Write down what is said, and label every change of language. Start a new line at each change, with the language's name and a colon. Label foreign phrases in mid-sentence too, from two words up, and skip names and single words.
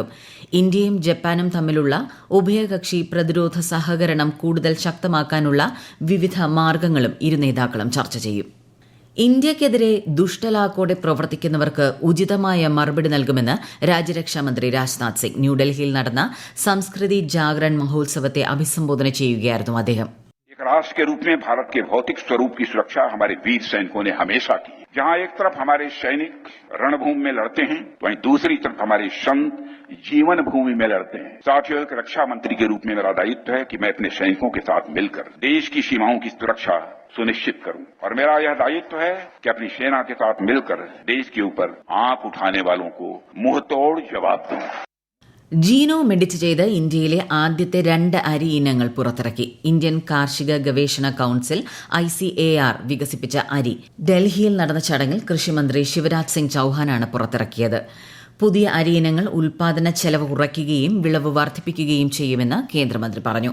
Malayalam: ഇന്ത്യയും ജപ്പാനും തമ്മിലുള്ള ഉഭയകക്ഷി പ്രതിരോധ സഹകരണം കൂടുതൽ ശക്തമാക്കാനുള്ള വിവിധ മാർഗങ്ങളും ഇരു നേതാക്കളും ചർച്ച ചെയ്യും. ഇന്ത്യയ്ക്കെതിരെ ദുഷ്ടലാക്കോടെ പ്രവർത്തിക്കുന്നവർക്ക് ഉചിതമായ മറുപടി നൽകുമെന്ന് രാജ്യരക്ഷാമന്ത്രി രാജ്നാഥ് സിംഗ്. ന്യൂഡൽഹിയിൽ നടന്ന സംസ്കൃതി ജാഗരൺ മഹോത്സവത്തെ അഭിസംബോധന ചെയ്യുകയായിരുന്നു അദ്ദേഹം.
Hindi: एक राष्ट्र के रूप में भारत के भौतिक स्वरूप की सुरक्षा हमारे वीर सैनिकों ने हमेशा की. जहां एक तरफ हमारे सैनिक रणभूमि में लड़ते हैं, वहीं दूसरी तरफ हमारे संत जीवन भूमि में लड़ते हैं. साथियों, एक रक्षा मंत्री के रूप में मेरा दायित्व है कि मैं अपने सैनिकों के साथ मिलकर देश की सीमाओं की सुरक्षा सुनिश्चित करूं और मेरा यह दायित्व है कि अपनी सेना के साथ मिलकर देश के ऊपर आंख उठाने वालों को मुंहतोड़ जवाब दूं.
Malayalam: ജീനോം എഡിറ്റ് ചെയ്ത് ഇന്ത്യയിലെ ആദ്യത്തെ 2 അരി ഇനങ്ങൾ പുറത്തിറക്കി. ഇന്ത്യൻ കാർഷിക ഗവേഷണ കൌൺസിൽ ICAR വികസിപ്പിച്ച അരി ഡൽഹിയിൽ നടന്ന ചടങ്ങിൽ കൃഷിമന്ത്രി ശിവരാജ് സിംഗ് ചൌഹാനാണ് പുറത്തിറക്കിയത്. പുതിയ അരി ഇനങ്ങൾ ഉൽപാദന ചെലവ് കുറയ്ക്കുകയും വിളവ് വർദ്ധിപ്പിക്കുകയും ചെയ്യുമെന്ന് കേന്ദ്രമന്ത്രി പറഞ്ഞു.